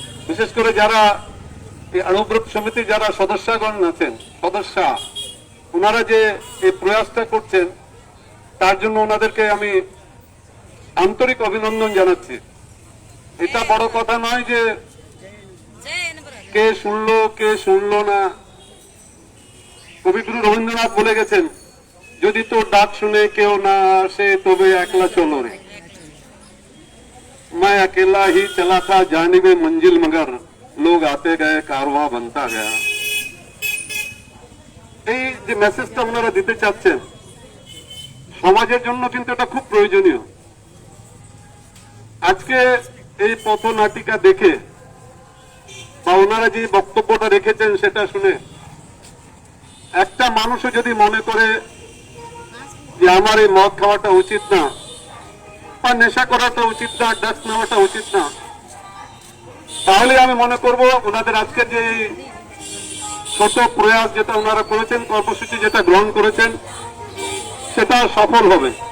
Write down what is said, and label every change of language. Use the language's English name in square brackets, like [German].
[Bangla] বিশেষ করে যারা এই অনুব্রত সমিতির যারা সদস্যগণ আছেন, সদস্যা, ওনারা যে এই প্রয়াসটা করছেন তার জন্য ওনাদেরকে আমি আন্তরিক অভিনন্দন জানাচ্ছি। এটা বড় কথা নয় যে কে শুনলো কে শুনলো না। কবিগুরু রবীন্দ্রনাথ বলে গেছেন, যদি তোর ডাক শুনে কেউ না আসে তবে একলা চলো রে। [Hindi] मैं अकेला ही चला था जानिबे मंजिल मगर लोग आते गए कारवां बनता गया। [Bangla] এই যে মেসেজটা ওনারা দিতে চাচ্ছেন সমাজের জন্য কিন্তু এটা খুব প্রয়োজনীয়। আজকে এই পথনাটিকা দেখে বা ওনারা যে বক্তব্যটা রেখেছেন সেটা শুনে একটা মানুষও যদি মনে করে যে আমার এই মদ খাওয়াটা উচিত না বা নেশা করাটা উচিত না, ড্রাগস নেওয়াটা উচিত না, তাহলে আমি মনে করব ওনাদের আজকে যে ছোট প্রয়াস যেটা ওনারা করেছেন, কর্মসূচি যেটা গ্রহণ করেছেন সেটা সফল হবে।